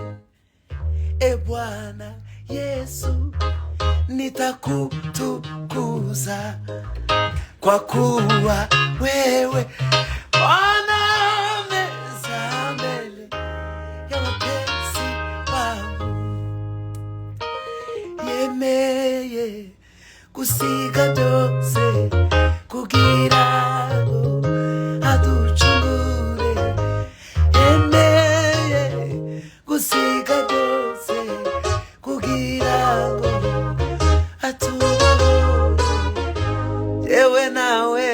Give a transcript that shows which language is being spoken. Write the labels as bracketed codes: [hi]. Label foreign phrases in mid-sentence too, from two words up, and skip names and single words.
[sw] E Bwana Yesu nitakutukuza kwa kuwa wewe Bwana meza mbele ya wapenzi wangu [rw] yemeye gusiga byose kugira ngo aducungure yemeye gusiga byose kugira ngo atubohore yewe nawe